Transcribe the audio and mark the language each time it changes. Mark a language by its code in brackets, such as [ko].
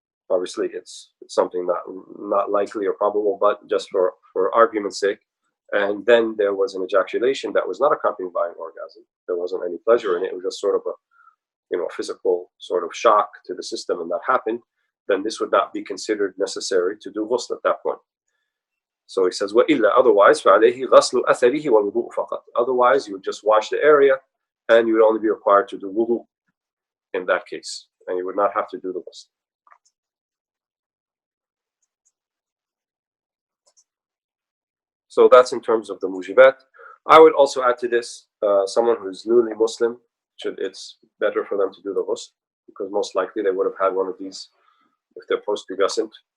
[en] obviously it's something not likely or probable, but just for argument's sake, and then there was an ejaculation that was not accompanied by an orgasm, there wasn't any pleasure in it, it was just sort of a physical sort of shock to the system, and that happened, then this would not be considered necessary to do ghusl at that point. So he says, [ar] وَإِلَّا, [en] otherwise, [ar] فَعَلَيْهِ غَسْلُ أَثَرِهِ وَالْوُضُوءُ فَقَطْ. [en] Otherwise, you would just wash the area, and you would only be required to do wudu in that case, and you would not have to do the ghusl. So that's in terms of the mujibat. I would also add to this, someone who's newly Muslim, it's better for them to do the ghusl, because most likely they would have had one of these if they're post-pubescent.